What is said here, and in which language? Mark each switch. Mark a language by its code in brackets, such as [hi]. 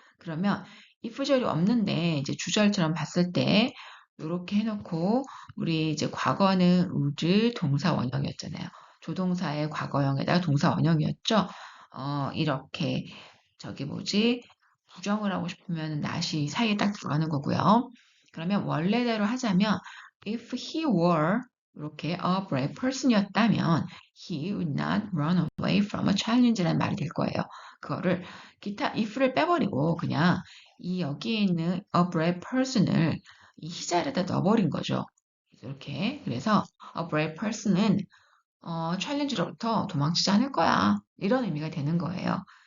[ko] 그러면 if절이 없는데 이제 주절처럼 봤을 때 이렇게 해놓고 우리 이제 과거는 would 동사 원형이었잖아요. 조동사의 과거형에다가 동사 원형이었죠. 이렇게 저기 뭐지? 부정을 하고 싶으면 not이 사이에 딱 들어가는 거고요. 그러면 원래대로 하자면 [en] if he were [ko] 이렇게 [en] a brave person이었다면 he would not run away from a challenge라는 [ko] 말이 될 거예요. 그거를 기타 if를 빼버리고 그냥 이 여기에 있는 a brave person을 이 he 자리에다 넣어버린 거죠. 이렇게 그래서 a brave person은 챌린지로부터 도망치지 않을 거야. 이런 의미가 되는 거예요.